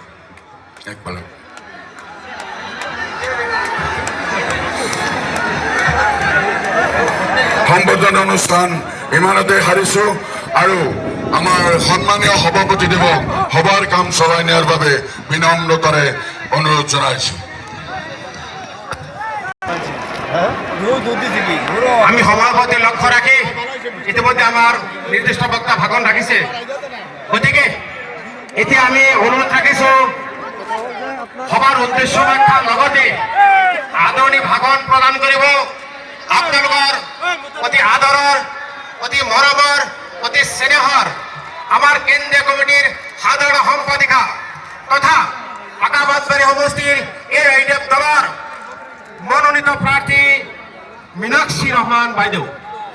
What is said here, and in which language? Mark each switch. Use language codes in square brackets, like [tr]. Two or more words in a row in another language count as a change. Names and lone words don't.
[as] সম্বৰ্ধনা অনুষ্ঠান ইমানতে সাৰিছো আৰু আমাৰ সন্মানীয় সভাপতিদেৱক সভাৰ কাম চলাই নিয়াৰ বাবে বিনম্ৰতাৰে অনুৰোধ জনাইছো। আমি সময়ের প্রতি লক্ষ্য রাখি ইতিমধ্যে আমার নির্দিষ্ট বক্তা ভাগন রাখিছে, গতিকে এতিয়া আমি অনুরোধ রাখিছো সভার উদ্দেশ্য ব্যাখ্যার লগতে আদৰণি ভাগন প্রদান কৰিব। আপোনালোকৰ অতি আদৰৰ, অতি মৰমৰ, অতি স্নেহৰ আমাৰ কেন্দ্ৰীয় কমিটিৰ সাধাৰণ সম্পাদিকা তথা আকাবাদবাৰী সমষ্টিৰ এই দলৰ মনোনীত প্ৰাৰ্থী মীনাক্ষী ৰহমান বাইদেউ।